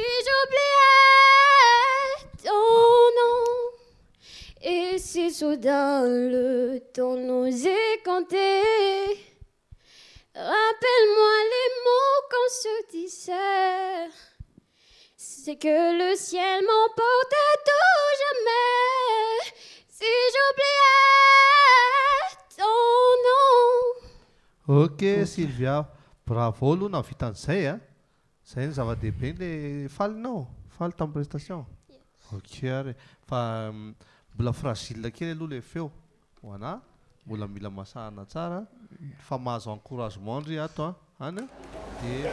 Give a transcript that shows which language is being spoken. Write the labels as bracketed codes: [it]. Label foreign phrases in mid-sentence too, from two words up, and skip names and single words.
[fr] j'oubliais ton nom, et si soudain le temps nous écantait, rappelle-moi les mots qu'on se disait, c'est que le ciel m'emporte à tout jamais, si j'oubliais ton nom. [mg] Ok Sylvia, bravo aloha na vitan'izay zay ny zava-dehibe le falinao faly tamin'ny prestation ok ary fa mbola fragile kely aloha le feo ho ana mbola mila masahana tsara fa mahazo encouragement ndry ato any dia